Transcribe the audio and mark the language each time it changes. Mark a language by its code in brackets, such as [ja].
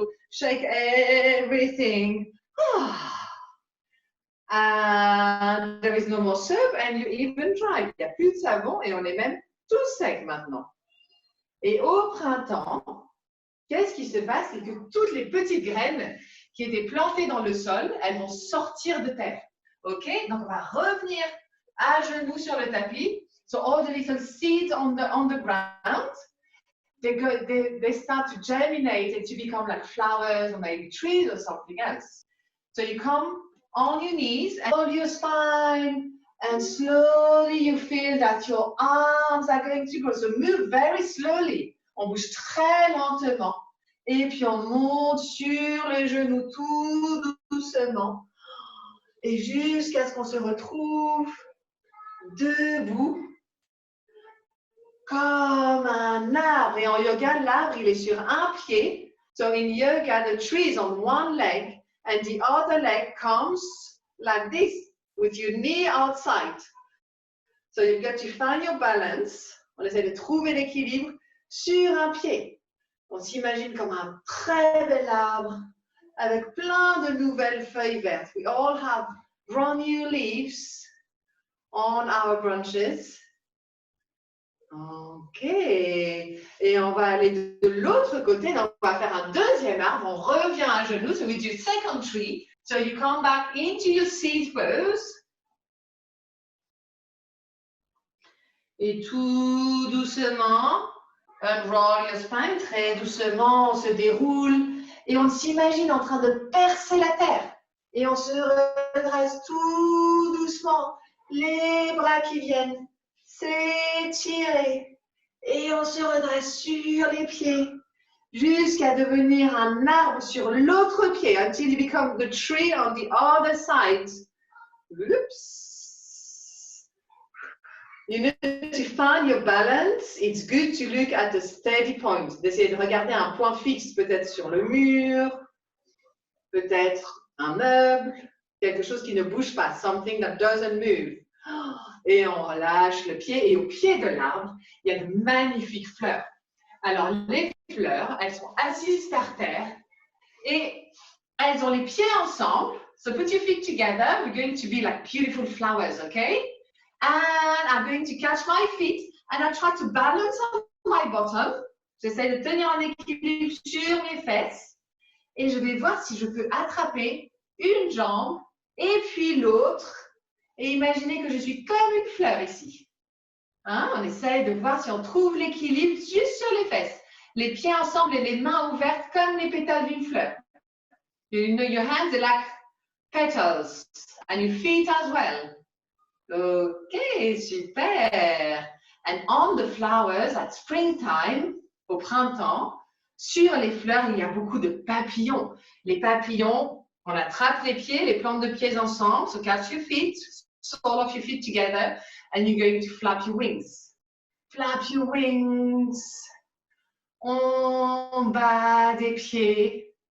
[en] Shake everything. And there is no more soap, and you even dry. [fr] Il n'y a plus de savon et on est même tout sec maintenant. Et au printemps, qu'est-ce qui se passe? C'est que toutes les petites graines qui étaient plantées dans le sol, elles vont sortir de terre. OK? Donc, on va revenir à genoux sur le tapis. [en] So, all the little seeds on the ground, they start to germinate and to become like flowers or maybe trees or something else. So, you come on your knees and hold your spine. And slowly you feel that your arms are going to grow. So move very slowly. [fr] On bouge très lentement. Et puis on monte sur les genoux tout doucement. Et jusqu'à ce qu'on se retrouve debout comme un arbre. Et en yoga, l'arbre, il est sur un pied. [en] So in yoga, the tree is on one leg and the other leg comes like this. With your knee outside. So you've got to find your balance. [fr] On essaie de trouver l'équilibre sur un pied. On s'imagine comme un très bel arbre avec plein de nouvelles feuilles vertes. [en] We all have brand new leaves on our branches. OK. [fr] Et on va aller de l'autre côté. Donc, on va faire un deuxième arbre. On revient à genoux. [en] So we do second tree. So you come back into your seat pose. [fr] Et tout doucement, [en] unroll your spine, [fr] très doucement, on se déroule. Et on s'imagine en train de percer la terre. Et on se redresse tout doucement. Les bras qui viennent s'étirer. Et on se redresse sur les pieds. Jusqu'à devenir un arbre sur l'autre pied, [en] until you become the tree on the other side. Oops. You need to find your balance. It's good to look at the steady point. [fr] D'essayer de regarder un point fixe, peut-être sur le mur, peut-être un meuble, quelque chose qui ne bouge pas, [en] something that doesn't move. [fr] Et on relâche le pied. Et au pied de l'arbre, il y a de magnifiques fleurs. Alors, les fleurs, elles sont assises par terre et elles ont les pieds ensemble. [en] So put your feet together. We're going to be like beautiful flowers, okay? And I'm going to catch my feet and I try to balance on my bottom. [fr] J'essaie de tenir en équilibre sur mes fesses et je vais voir si je peux attraper une jambe et puis l'autre et imaginer que je suis comme une fleur ici. Hein? On essaye de voir si on trouve l'équilibre juste sur les fesses. Les pieds ensemble et les mains ouvertes comme les pétales d'une fleur. [en] You know, your hands are like petals and your feet as well. Ok, super. And on the flowers at springtime, [fr] au printemps, sur les fleurs, il y a beaucoup de papillons. Les papillons, on attrape les pieds, les plantes de pieds ensemble. [en] So catch your feet, sole of your feet together, and you're going to flap your wings. Flap your wings. [fr] En bas des pieds.